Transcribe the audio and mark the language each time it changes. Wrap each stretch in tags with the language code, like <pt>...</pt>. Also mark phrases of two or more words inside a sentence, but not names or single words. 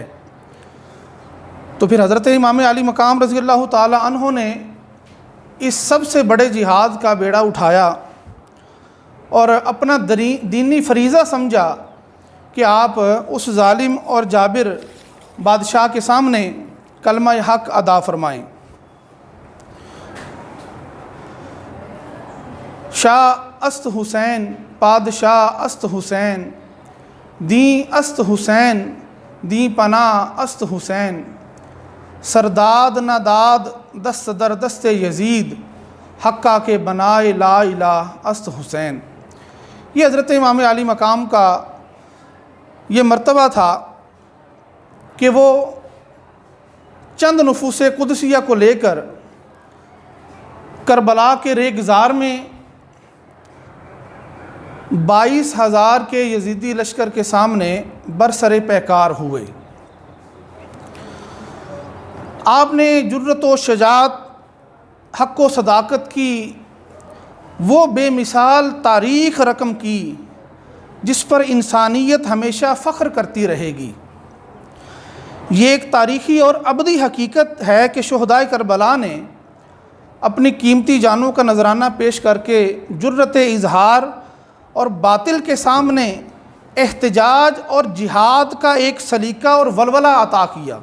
<ur>تو پھر حضرت امام علی مقام رضی اللہ تعالی عنہ نے اس سب سے بڑے جہاد کا بیڑا اٹھایا اور اپنا دینی فریضہ سمجھا کہ آپ اس ظالم اور جابر بادشاہ کے سامنے کلمہ حق ادا فرمائیں۔</ur> <fa>شاہ است حسین، پادشاہ است حسین، دین است حسین، دین پناہ است حسین، سرداد نہ داد دست در دست یزید، حقا کے بنائے لا الہ است حسین۔</fa> <ur>یہ حضرت امام علی مقام کا یہ مرتبہ تھا کہ وہ چند نفوس قدسیہ کو لے کر کربلا کے ریگزار میں 22,000 کے یزیدی لشکر کے سامنے برسر پیکار ہوئے۔ آپ نے جرأت و شجاعت، حق و صداقت کی وہ بے مثال تاریخ رقم کی جس پر انسانیت ہمیشہ فخر کرتی رہے گی۔ یہ ایک تاریخی اور ابدی حقیقت ہے کہ شہدائے کربلا نے اپنی قیمتی جانوں کا نذرانہ پیش کر کے جرأت اظہار اور باطل کے سامنے احتجاج اور جہاد کا ایک سلیقہ اور ولولہ عطا کیا۔</ur>